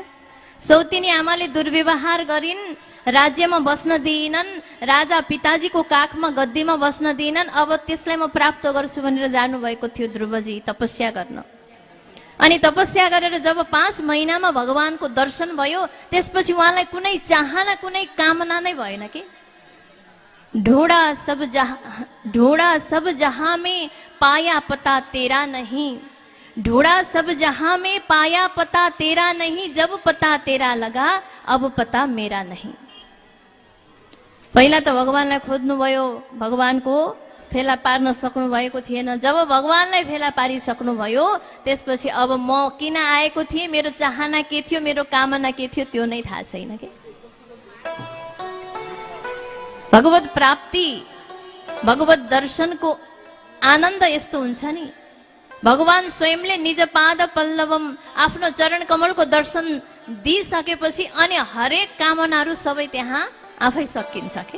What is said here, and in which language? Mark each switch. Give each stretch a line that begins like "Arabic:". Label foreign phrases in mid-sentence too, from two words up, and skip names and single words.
Nepali: सौतिनी आमाले दुर्व्यवहार गरिन्, राज्यमा बस्न दिइनन्, राजा पिताजीको काखमा गद्दीमा बस्न दिइनन्, अब त्यसलाई म प्राप्त गर्छु भनेर जानुभएको थियो ध्रुवजी तपस्या गर्न। अनि तपस्या गरेर जब 5 महिनामा भगवानको दर्शन भयो त्यसपछि उहाँलाई कुनै चाहना, कुनै कामना नै भएन कि
Hindi: ढूंढा सब जहां में पाया पता तेरा नहीं, ढूंढा सब जहां में पाया पता तेरा नहीं, जब पता तेरा लगा अब पता मेरा नहीं।
Nepali: पहिला त भगवानलाई खोज्नुभयो, भगवानको फेला पार्न सक्नु भएको थिएन। जब भगवानलाई फेला पारिसक्नुभयो त्यसपछि अब म किन आएको थिएँ, मेरो चाहना के थियो, मेरो कामना के थियो त्यो नै थाहा छैन के। भगवत प्राप्ति, भगवत दर्शनको आनन्द यस्तो हुन्छ नि, भगवान स्वयंले
Sanskrit: निज पाद पल्लवम
Nepali: आफ्नो चरण कमलको दर्शन दिइसकेपछि अनि हरेक कामनाहरू सबै त्यहाँ आफै सकिन्छ के।